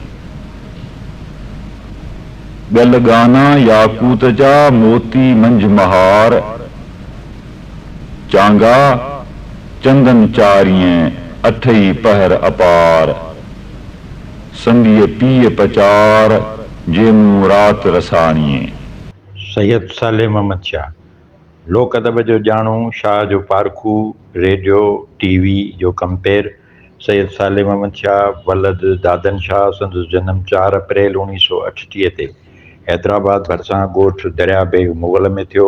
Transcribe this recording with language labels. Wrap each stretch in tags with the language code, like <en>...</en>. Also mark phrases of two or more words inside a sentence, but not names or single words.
<sd>ॻल गाना याकूत जा मोती मंझ महार, चांगा चंदन चारीअ अठई पहर अपार। संगीअ पीअ पचार जेमू रात रसाणीअ। सैयद साले मोहम्मद शाह। लोक अदब जो ॼाणू, शाह जो पारखू, रेडियो टीवी जो कंपेर। सैयद साले मोहम्मद शाह वलद दादन शाह। संदसि जनम 4 अप्रैल 1938 ते हैदराबाद भरिसां ॻोठ दरिया बेग मुग़ल में थियो।</sd>